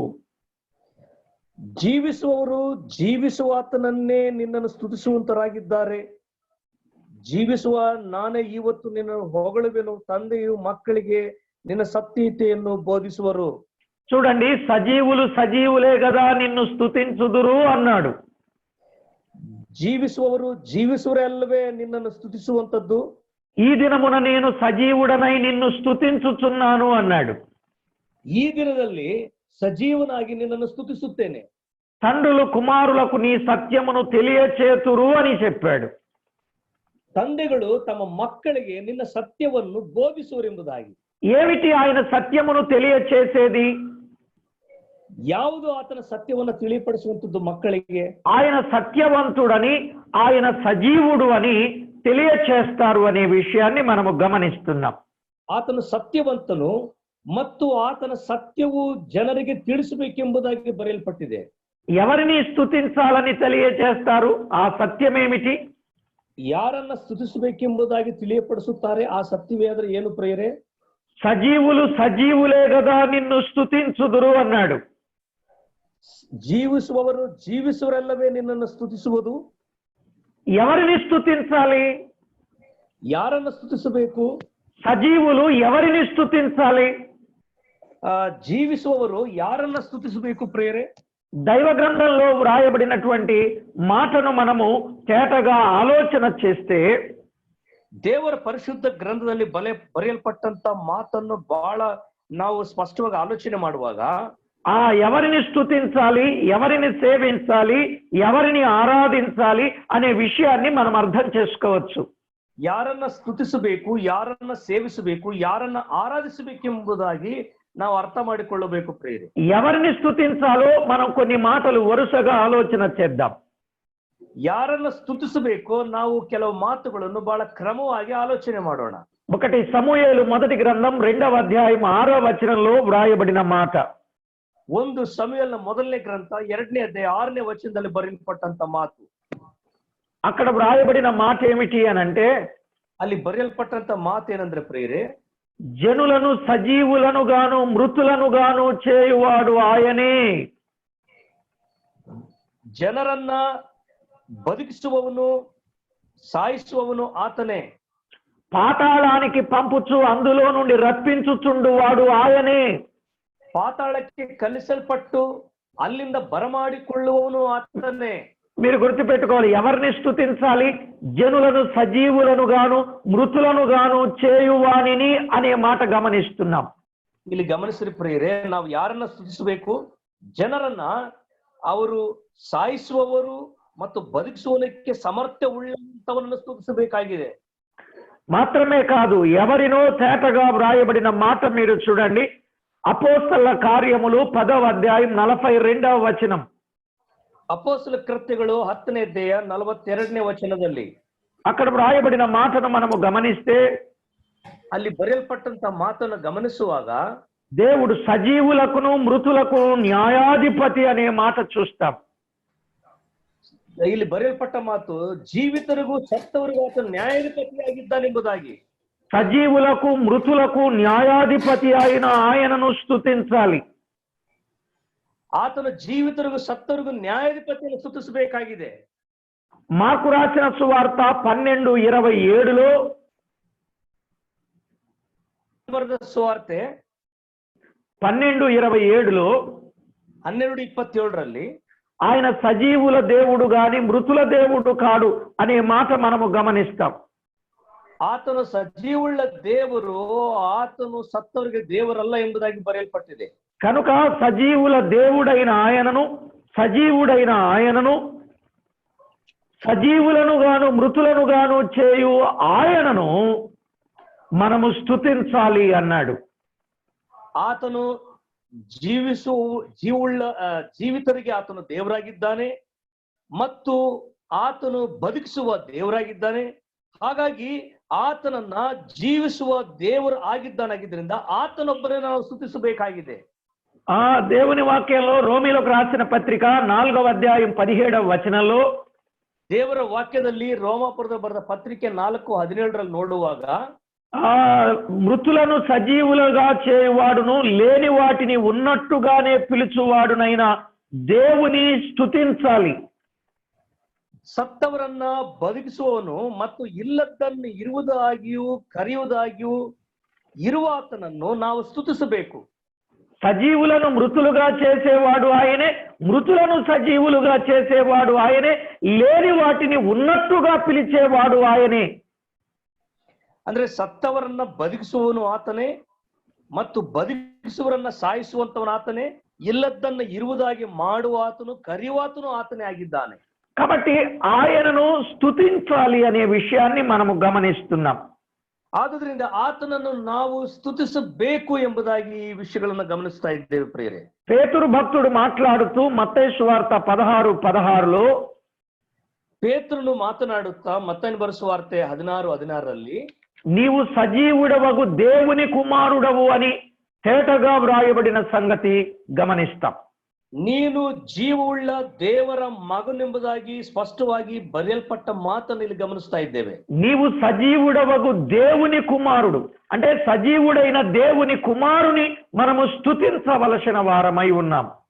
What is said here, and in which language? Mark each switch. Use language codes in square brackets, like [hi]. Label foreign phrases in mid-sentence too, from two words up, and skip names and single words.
[kn] ಜೀವಿಸುವವರು ಜೀವಿಸುವಾತನನ್ನೇ ನಿನ್ನನ್ನು ಸ್ತುತಿಸುವಂತರಾಗಿದ್ದಾರೆ. ಜೀವಿಸುವ ನಾನೇ ಇವತ್ತು ನಿನ್ನನ್ನು ಹೊಗಳುವೆನು. ತಂದೆಯು ಮಕ್ಕಳಿಗೆ ನಿನ್ನ ಸತ್ಯತೆಯನ್ನು ಬೋಧಿಸುವರು. [te] చూడండి, సజీవులు సజీవులే గదా నిన్ను స్తుతించుదురు అన్నాడు. [kn] ಜೀವಿಸುವವರು ಜೀವಿಸುವರಲ್ಲವೇ ನಿನ್ನನ್ನು ಸ್ತುತಿಸುವಂತದ್ದು. [te] ఈ దినమున నేను సజీవుడనై నిన్ను స్తుతించుచున్నాను అన్నాడు. [kn] ಈ ದಿನದಲ್ಲಿ ಸಜೀವನಾಗಿ ನಿನ್ನನ್ನು ಸ್ತುತಿಸುತ್ತೇನೆ. [te] తండ్రులు కుమారులకు నీ సత్యమును తెలియచేతురు అని చెప్పాడు. [kn] ತಂದೆಗಳು ತಮ್ಮ ಮಕ್ಕಳಿಗೆ ನಿನ್ನ ಸತ್ಯವನ್ನು ಬೋಧಿಸುವರೆಂಬುದಾಗಿ. [te] ఏమిటి ఆయన సత్యమును తెలియచేసేది? [kn] ಯಾವುದು ಆತನ ಸತ್ಯವನ್ನು ತಿಳಿಪಡಿಸುವಂತದ್ದು ಮಕ್ಕಳಿಗೆ? [te] ఆయన సత్యవంతుడని, ఆయన సజీవుడు అని తెలియచేస్తారు అనే విషయాన్ని మనము గమనిస్తున్నాం. [kn] ಆತನು ಸತ್ಯವಂತನು ಮತ್ತು ಆತನ ಸತ್ಯವು ಜನರಿಗೆ ತಿಳಿಸಬೇಕೆಂಬುದಾಗಿ ಬರೆಯಲ್ಪಟ್ಟಿದೆ. [te] ఎవరిని స్తుతించాలని తెలియచేస్తారు? ఆ సత్యమేమిటి? [kn] ಯಾರನ್ನ ಸ್ತುತಿಸಬೇಕೆಂಬುದಾಗಿ ತಿಳಿಯಪಡಿಸುತ್ತಾರೆ. ಆ ಸತ್ಯವೇ ಏನು ಪ್ರಿಯರೇ? [te] సజీవులు సజీవులే గదా నిన్ను స్తుతించుదురు అన్నాడు. [kn] ಜೀವಿಸುವವರು ಜೀವಿಸುವರೆಲ್ಲವೇ ನಿನ್ನನ್ನು ಸ್ತುತಿಸುವುದು. [te] ఎవరిని స్తుతించాలి? [kn] ಯಾರನ್ನ ಸ್ತುತಿಸಬೇಕು? [te] సజీవులు ఎవరిని స్తుతించాలి? [kn] ಜೀವಿಸುವವರು ಯಾರನ್ನ ಸ್ತುತಿಸಬೇಕು ಪ್ರಿಯರೇ? [te] దైవ గ్రంథంలో వ్రాయబడినటువంటి మాటను మనము తేటగా ఆలోచన చేస్తే, [kn] ದೇವರ ಪರಿಶುದ್ಧ ಗ್ರಂಥದಲ್ಲಿ ಬರೆಯಲ್ಪಟ್ಟಂತ ಮಾತನ್ನು ಬಹಳ ನಾವು ಸ್ಪಷ್ಟವಾಗಿ ಆಲೋಚನೆ ಮಾಡುವಾಗ, [te] ఎవరిని స్తుతించాలి, ఎవరిని సేవించాలి, ఎవరిని ఆరాధించాలి అనే విషయాన్ని మనం అర్థం చేసుకోవచ్చు. [kn] ಯಾರನ್ನ ಸ್ತುತಿಸಬೇಕು, ಯಾರನ್ನ ಸೇವಿಸಬೇಕು, ಯಾರನ್ನ ಆರಾಧಿಸಬೇಕೆಂಬುದಾಗಿ ನಾವು ಅರ್ಥ ಮಾಡಿಕೊಳ್ಳಬೇಕು ಪ್ರಿಯರೇ. [te] ఎవరిని స్తుతించాలో మనం కొన్ని మాటలు వరుసగా ఆలోచన చేద్దాం. [kn] ಯಾರನ್ನ ಸ್ತುತಿಸಬೇಕು ನಾವು ಕೆಲವು ಮಾತುಗಳನ್ನು ಬಹಳ ಕ್ರಮವಾಗಿ ಆಲೋಚನೆ ಮಾಡೋಣ. [te] ఒకటి సమూయేలు మొదటి గ్రంథం 2వ అధ్యాయం 6వ వచనంలో వ్రాయబడిన మాట. [kn] ಒಂದು ಸಮುವೇಲನ ಮೊದಲನೇ ಗ್ರಂಥ 2ನೇ ಅಧ್ಯಾಯ 6ನೇ ವಚನದಲ್ಲಿ ಬರೆಯಲ್ಪಟ್ಟಂತ ಮಾತು. [te] అక్కడ వ్రాయబడిన మాట ఏమిటి అనంటే, [kn] ಅಲ್ಲಿ ಬರೆಯಲ್ಪಟ್ಟಂತ ಮಾತು ಏನಂದ್ರೆ ಪ್ರಿಯರೇ, [te] జనులను సజీవులను గాను మృతులను గాను చేయువాడు ఆయనే. [kn] ಜನರನ್ನ ಬದುಕಿಸುವವನು ಸಾಯಿಸುವವನು ಆತನೇ. [te] పాతాళానికి పంపుచు అందులో నుండి రప్పించుచుండువాడు ఆయనే. [kn] ಪಾತಾಳಕ್ಕೆ ಕಲಿಸಲ್ಪಟ್ಟು ಅಲ್ಲಿಂದ ಬರಮಾಡಿಕೊಳ್ಳುವವನು ಆತನೇ. [te] మీరు గుర్తుపెట్టుకోవాలి, ఎవరిని స్తుతించాలి? జనులను సజీవులను గాను మృతులను గాను చేయువానిని అనే మాట గమనిస్తున్నాం. [kn] ಇಲ್ಲಿ ಗಮನಿಸಿರಿ ಪ್ರಿಯರೇ, ನಾವು ಯಾರನ್ನ ಸ್ತುತಿಸಬೇಕು? ಜನರನ್ನ, ಅವರು ಸಾಯಿಸುವವರು ಮತ್ತು ಬದುಕಿಸುವುದಕ್ಕೆ ಸಮರ್ಥ್ಯ ಉಳ್ಳಂತವರನ್ನು ಸ್ತುತಿಸಬೇಕಾಗಿದೆ. [te] మాత్రమే కాదు, ఎవరినో తేటగా వ్రాయబడిన మాట మీరు చూడండి. అపోస్తల కార్యములు 10వ అధ్యాయం 42వ వచనం. [kn] ಅಪೊಸ್ತಲ ಕೃತ್ಯಗಳು 10ನೇ ಅಧ್ಯಾಯ 42ನೇ ವಚನದಲ್ಲಿ [te] అక్కడ వ్రాయబడిన మాటను మనము గమనిస్తే, [kn] ಅಲ್ಲಿ ಬರೆಯಲ್ಪಟ್ಟಂತ ಮಾತನ್ನು ಗಮನಿಸುವಾಗ [te] దేవుడు సజీవులకును మృతులకు న్యాయాధిపతి అనే మాట చూస్తాం. [kn] ಇಲ್ಲಿ ಬರೆಯಲ್ಪಟ್ಟ ಮಾತು ಜೀವಿತರಿಗೂ ಸತ್ತವರಿಗೂ ಆತ ನ್ಯಾಯಾಧಿಪತಿಯಾಗಿದ್ದಾನೆಂಬುದಾಗಿ. [te] సజీవులకు మృతులకు న్యాయాధిపతి అయిన ఆయనను స్తుతించాలి. [kn] ಆತನ ಜೀವಿತರಿಗೂ ಸತ್ತವರಿಗೂ ನ್ಯಾಯಾಧಿಪತಿಯನ್ನು ಸ್ತುತಿಸಬೇಕಾಗಿದೆ. [te] మార్కు రాసిన సువార్త 12:27లో [kn] ಬರೆದ ಸುವಾರ್ತೆ [te] 12:27లో [kn] 12:27ರಲ್ಲಿ [te] ఆయన సజీవుల దేవుడు గాని మృతుల దేవుడు కాడు అనే మాట మనము గమనిస్తాం. [kn] ಆತನು ಸಜೀವುಳ್ಳ ದೇವರು, ಆತನು ಸತ್ತವರಿಗೆ ದೇವರಲ್ಲ ಎಂಬುದಾಗಿ ಬರೆಯಲ್ಪಟ್ಟಿದೆ. [te] కనుక సజీవుల దేవుడైన ఆయనను, సజీవుడైన ఆయనను, సజీవులను గాను మృతులను గాను చేయు ఆయనను మనము స్తుతించాలి అన్నాడు. [kn] ಆತನು ಜೀವಿತರಿಗೆ ಆತನು ದೇವರಾಗಿದ್ದಾನೆ ಮತ್ತು ಆತನು ಬದುಕಿಸುವ ದೇವರಾಗಿದ್ದಾನೆ. ಹಾಗಾಗಿ ಆತನನ್ನ ಜೀವಿಸುವ ದೇವರು ಆಗಿದ್ದಾನಾಗಿದ್ದರಿಂದ ಆತನೊಬ್ಬರೇ ನಾವು ಸ್ತುತಿಸಬೇಕಾಗಿದೆ. [te] ఆ దేవుని వాక్యంలో రోమీలకు రాసిన పత్రిక 4వ అధ్యాయం 17వ వచనంలో, [kn] ದೇವರ ವಾಕ್ಯದಲ್ಲಿ ರೋಮಾಪುರದ ಬರೆದ ಪತ್ರಿಕೆ 4:17ರಲ್ಲಿ ನೋಡುವಾಗ, [te] ఆ మృతులను సజీవులుగా చేయువాడును లేని వాటిని ఉన్నట్టుగానే పిలుచువాడునైనా దేవుని స్తుతించాలి. [kn] ಸತ್ತವರನ್ನ ಬದುಕಿಸುವವನು ಮತ್ತು ಇಲ್ಲದನ್ನು ಇರುವುದಾಗಿಯೂ ಕರೆಯುವುದಾಗಿಯೂ ಇರುವ ಆತನನ್ನು ನಾವು ಸ್ತುತಿಸಬೇಕು. [te] సజీవులను మృతులుగా చేసేవాడు ఆయనే, మృతులను సజీవులుగా చేసేవాడు ఆయనే, లేని వాటిని ఉన్నట్టుగా పిలిచేవాడు ఆయనే. [kn] ಅಂದ್ರೆ ಸತ್ತವರನ್ನ ಬದುಕಿಸುವವನು ಆತನೇ ಮತ್ತು ಬದುಕಿಸುವರನ್ನ ಸಾಯಿಸುವಂತವನು ಆತನೇ, ಇಲ್ಲದನ್ನ ಇರುವುದಾಗಿ ಮಾಡುವ ಆತನು ಕರೆಯುವಾತನು ಆತನೇ ಆಗಿದ್ದಾನೆ. [te] కాబట్టి ఆయనను స్తుతించాలి అనే విషయాన్ని మనము గమనిస్తున్నాం. [kn] ಆದುದರಿಂದ ಆತನನ್ನು ನಾವು ಸ್ತುತಿಸಬೇಕು ಎಂಬುದಾಗಿ ಈ ವಿಷಯಗಳನ್ನು ಗಮನಿಸ್ತಾ ಇದ್ದೇವೆ ಪ್ರಿಯರೇ. [te] పేతురు భక్తుడు మాట్లాడుతూ మత్తయి సువార్త 16:16లో, [kn] ಪೇತ್ರನು ಮಾತನಾಡುತ್ತಾ ಮತ್ತಾಯನ ಬರೆಸುವಾರ್ತೆ 16:16ರಲ್ಲಿ, [te] నీవు సజీవుడవగు దేవుని కుమారుడవు అని తేటగా వ్రాయబడిన సంగతి గమనిస్తాం. [kn] ನೀನು ಜೀವವುಳ್ಳ ದೇವರ ಮಗನೆಂಬುದಾಗಿ ಸ್ಪಷ್ಟವಾಗಿ ಬರೆಯಲ್ಪಟ್ಟ ಮಾತನ್ನು ಇಲ್ಲಿ ಗಮನಿಸ್ತಾ ಇದ್ದೇವೆ. [te] నీవు సజీవుడవగు దేవుని కుమారుడు అంటే సజీవుడైన దేవుని కుమారుని మనము స్తుతించవలసిన వారమై ఉన్నాం.